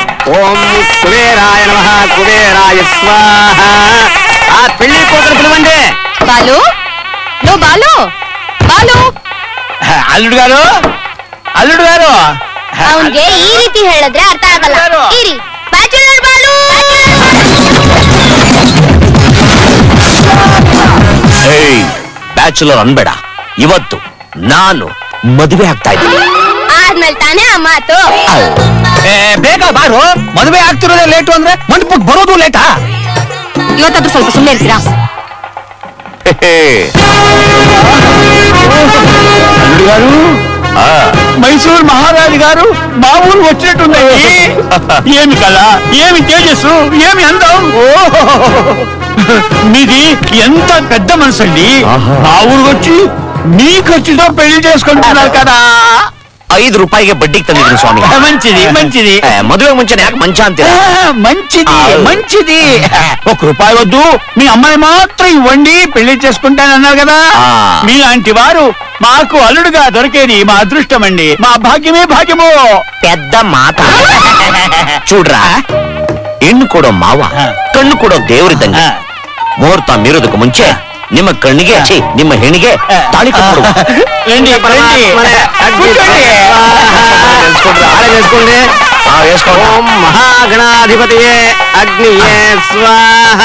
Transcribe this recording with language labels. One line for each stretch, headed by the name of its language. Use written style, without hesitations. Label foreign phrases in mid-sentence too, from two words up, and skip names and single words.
Sanskrit: ఓం కుబేరాయ నమః కుబేరాయ స్వాహ.
Telugu: ఆ పెళ్లి కూతురు పిలవండి. బాలు నో బాలు బాలు అల్లుడు గారు అల్లుడు గారు
Kannada: ಅವನ್ಗೆ ಈ ರೀತಿ ಹೇಳಿದ್ರೆ ಅರ್ಥ ಆಗಲ್ಲ. ಇರಿ ಬ್ಯಾಚುಲರ್ ಬಾಲು. ಬ್ಯಾಚುಲರ್ ಅನ್ಬೇಡ, ಇವತ್ತು ನಾನು ಮದುವೆ ಆಗ್ತಾ ಇದ್ದೀನಿ. ಆದ್ಮೇಲೆ ತಾನೇ ಆ ಮಾತು. ಬೇಗ ಬಾರು, ಮದುವೆ ಆಗ್ತಿರೋದೇ ಲೇಟು ಅಂದ್ರೆ ಮಂಟಪಕ್ಕೆ ಬರೋದು ಲೇಟಾ? ಇವತ್ತಾದ್ರೂ ಸ್ವಲ್ಪ ಸುಮ್ಮನೆ ಇರ್ತೀರಾ?
Telugu: అల్లుడు గారు, మైసూర్ మహారాజు గారు మా ఊరు వచ్చినట్టున్నాయి. ఏమి కళ, ఏమి తేజస్సు, ఏమి అందం. మీది ఎంత పెద్ద మనసు అండి. మా ఊరు వచ్చి మీ ఖర్చుతో పెళ్లి చేసుకుంటున్నారు కదా.
Kannada: 5 ರೂಪಾಯಿಗೆ ಬಡ್ಡಿಗೆ ತಂದಿದ್ದೀನಿ ಸ್ವಾಮಿ.
Telugu: మంచిది మంచిది.
Kannada: ಮದುವೆ ಮುಂಚೆನೆ ಯಾಕೆ ಮಂಚ ಅಂತೀರಾ?
Telugu: మంచిది మంచిది. 1 రూపాయి వద్దు, మీ అమ్మాయి మాత్రం ఇవ్వండి, పెళ్లి చేసుకుంటానన్నారు కదా. మీలాంటి వారు మాకు అల్లుడుగా దొరికేది మా అదృష్టం అండి, మా భాగ్యమే భాగ్యము. పెద్ద మాట. చూಡ್ರಾ,
Kannada: ಹೆಣ್ಣು ಕೊಡೋ ಮಾವ ಕಣ್ಣು ಕೊಡೋ ದೇವರಿದ್ದಂಗೆ. ಮುಹೂರ್ತ ಮೀರೋದಕ್ಕೆ ಮುಂಚೆ ನಿಮ್ಮ ಕಣ್ಣಿಗೆ ನಿಮ್ಮ ಹೆಣ್ಣಿಗೆ ತಾಳಿ ಕಟ್ಬಿಡು.
Sanskrit: ಓಂ ಮಹಾಗಣಾಧಿಪತಿಯೇ ಅಗ್ನಿಯೇ ಸ್ವಾಹ.